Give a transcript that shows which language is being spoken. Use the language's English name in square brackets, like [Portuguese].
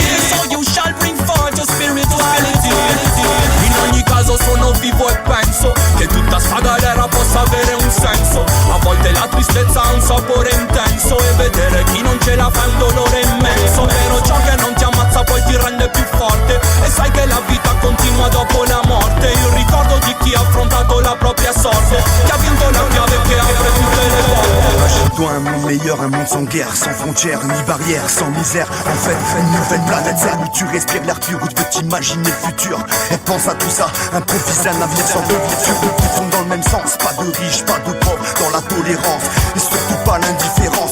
[English] So you shall bring forth your spirituality. [Italian] In ogni caso sono vivo e penso che tutta sta galera possa avere un senso. A volte la tristezza ha un sapore intenso e vedere chi non ce la fa è un dolore immenso. Però ciò che non ti ammazza poi ti rende più forte e sai che la vita continua dopo la morte. Il ricordo di chi ha affrontato la propria sorte, che ha vinto la chiave che apre tutte le porte. [French] Achète-toi un monde meilleur, un monde sans guerre, sans frontières ni barrières, sans misère. En fait, une nouvelle planète Terre où tu respires l'air pur, où tu peux t'imaginer le futur. Et pense à tout ça, improvise un avenir sans futur. Tous sont dans le même sens, pas de riches, pas de pauvres, dans la tolérance et surtout pas l'indifférence.